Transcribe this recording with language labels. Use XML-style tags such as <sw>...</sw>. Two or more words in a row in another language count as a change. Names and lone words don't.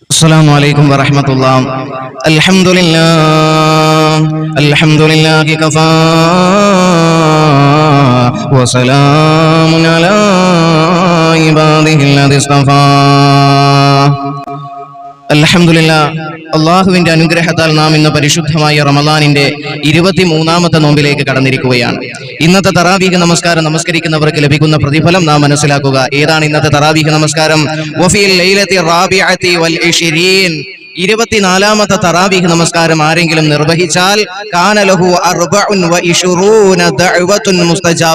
<ar>السلام عليكم ورحمة الله. الحمد لله كفى وسلام على عباده الذي اصطفى.</ar> <ml>അൽഹംദുലില്ലാഹ്, അള്ളാഹുവിന്റെ അനുഗ്രഹത്താൽ നാം ഇന്ന് പരിശുദ്ധമായ റമളാനിന്റെ 23ാമത്തെ നോമ്പിലേക്ക് കടന്നിരിക്കുകയാണ്. ഇന്നത്തെ തറാവീഹ് നമസ്കാരം നമസ്കരിക്കുന്നവർക്ക് ലഭിക്കുന്ന പ്രതിഫലം നാം മനസ്സിലാക്കുക. ഏതാണ് ഇന്നത്തെ തറാവീഹ് നമസ്കാരം?</ml> <ar>وفي الليلة الرابعة و</ar> <ml>24ാമത്തെ തറാവീഹ് നമസ്കാരം ആരെങ്കിലും നിർവഹിച്ചാൽ</ml> <ar>كان له 24 دعوة مستجابة.</ar>